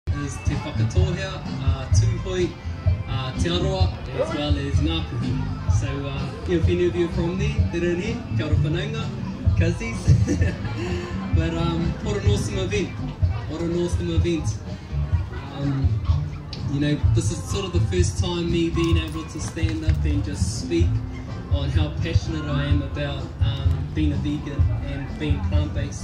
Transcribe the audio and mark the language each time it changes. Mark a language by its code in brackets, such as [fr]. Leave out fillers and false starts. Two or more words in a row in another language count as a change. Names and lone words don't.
[en] is Te Whakatohea, Tūhoi, Te Aroa, as well as Ngāpuhi. So if any of you are from there, [mi] te rere, kia ora whanaunga, [en] cousins. But what an awesome event, what an awesome event. You know, this is sort of the first time me being able to stand up and just speak on how passionate I am about being a vegan and being plant-based.